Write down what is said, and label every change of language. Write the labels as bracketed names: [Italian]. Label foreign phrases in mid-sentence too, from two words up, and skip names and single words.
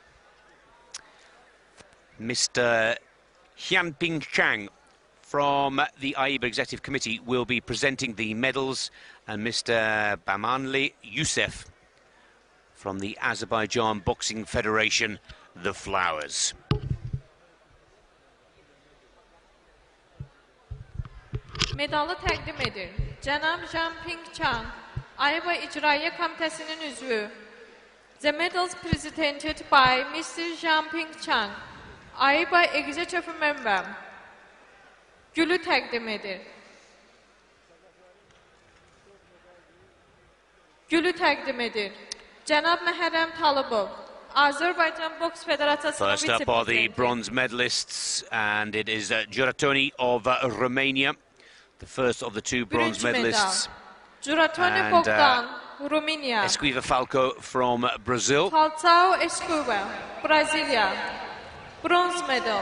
[English] Mr. Xianping Chang from the AIBA Executive Committee will be presenting the medals, and Mr. Bamanli Youssef from the Azerbaijan Boxing Federation, the flowers. [Azerbaijani] Medalı təqdim edir. Cənab Xianping Chang, AIBA İcraiyə Komitəsinin üzvü. [English] The medals presented by Mr. Xianping Chang, AIBA Executive Member. [Azerbaijani] Gülü təqdim edir. Gülü təqdim edir. Cənab Məhərrəm Talıbov, Azerbaijan Box Federasiyasının [English] First up are the bronze medalists, and it is Juratoni of Romania, the first of the two bronze medalists. Juratoni Bogdan, Romania. Esquiva Falcao from Brazil. [Azerbaijani] Falcao Esquiva, Brasilia. [English] Bronze medal.